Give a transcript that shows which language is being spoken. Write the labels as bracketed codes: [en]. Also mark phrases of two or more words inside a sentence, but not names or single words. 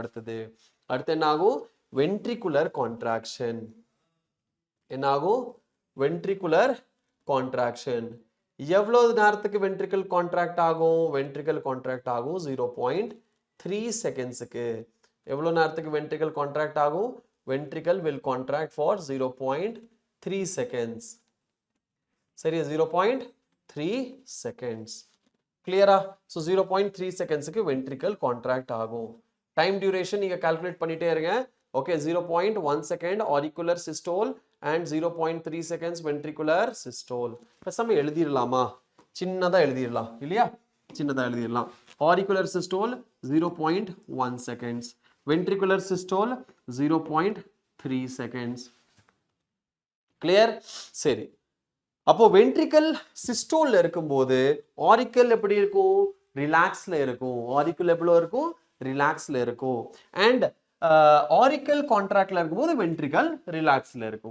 [ta] அடுத்து என்ன ஆகும்? [en] ventricular contraction. [ta] என்ன ஆகும்? [en] ventricular contraction. [ta] எவ்வளவு நேரத்துக்கு [en] ventricle contract [ta] ஆகும்? [en] ventricle contract [ta] ஆகும் 0.3 செகண்ட்ஸுக்கு. எவ்வளவு நேரத்துக்கு [en] ventricle contract [ta] ஆகும்? [en] வென்ட்ரிக்கல் will contract for 0.3 seconds. [ta] சரி, 0.3 seconds. கிளியரா? ஸோ 0.3 செகண்ட்ஸுக்கு [en] ventricle contract [ta] ஆகும். [en] time duration [ta] நீங்க கால்குலேட் பண்ணிட்டே இருங்க. [en] okay, 0.1 second auricular systole and 0.3 seconds ventricular systole. [ta] பேசாம எழுதிடலாமா? சின்னதா எழுதிடலாம் இல்லையா? சின்னதா எழுதிடலாம். [en] auricular systole 0.1 seconds, ventricular systole 0.3 seconds. [ta] கிளியர்? சரி, அப்போ [en] ventricle systole [ta] இருக்கும்போது ஆரிக்கல் எப்படி இருக்கும்? ரிலாக்ஸ்ல இருக்கும். ஆரிக்கல் எவ்வளவு இருக்கும்? ரிலாக்ஸ்ல இருக்கும். அண்ட் [en] auricle contract [ta] இருக்கும்போது [en] ventricle relax [ta] இருக்கும்.